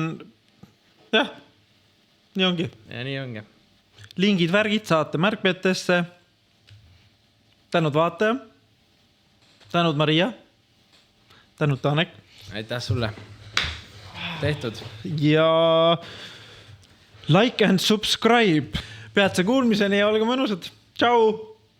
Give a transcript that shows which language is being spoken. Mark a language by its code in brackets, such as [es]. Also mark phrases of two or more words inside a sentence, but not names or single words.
[et] Jah, nii ongi. Ja nii ongi. Lingid, värgid saate märkmetesse. Tänud vaataja. Tänud Maria. Tänud Tanek. Aitäh sulle. Tehtud. [en] Ja like and subscribe. [et] Peatse kuulmiseni ja olge mõnusad. Tšau!